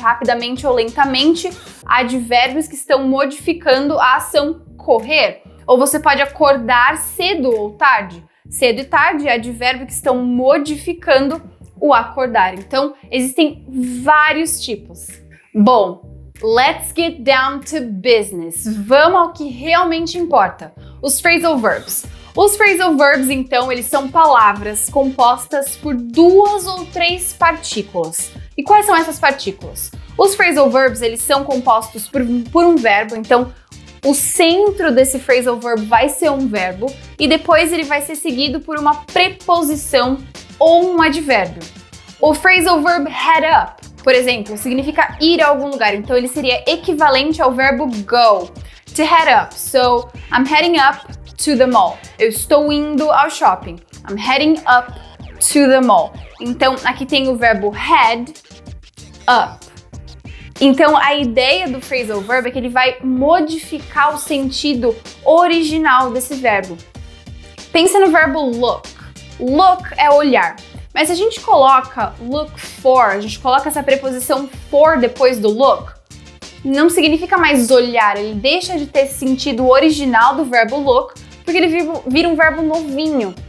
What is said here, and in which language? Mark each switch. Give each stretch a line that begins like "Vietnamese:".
Portuguese: Rapidamente ou lentamente, advérbios que estão modificando a ação correr. Ou você pode acordar cedo ou tarde. Cedo e tarde é advérbio que estão modificando o acordar. Então, existem vários tipos.
English: Bom, let's get down to business.
Portuguese: Vamos ao que realmente importa. Os phrasal verbs. Os phrasal verbs, então, eles são palavras compostas por duas ou três partículas. E quais são essas partículas? Os phrasal verbs, eles são compostos por um verbo, então o centro desse phrasal verb vai ser um verbo e depois ele vai ser seguido por uma preposição ou um advérbio. O phrasal verb head up, por exemplo, significa ir a algum lugar, então ele seria equivalente ao verbo go, to head up.
English: So, I'm heading up to the mall.
Portuguese: Eu estou indo ao shopping.
English: I'm heading up to the mall.
Portuguese: Então, aqui tem o verbo head up. Então, a ideia do phrasal verb é que ele vai modificar o sentido original desse verbo. Pensa no verbo look. Look é olhar. Mas se a gente coloca look for, a gente coloca essa preposição for depois do look, não significa mais olhar, ele deixa de ter esse sentido original do verbo look, porque ele vira um verbo novinho.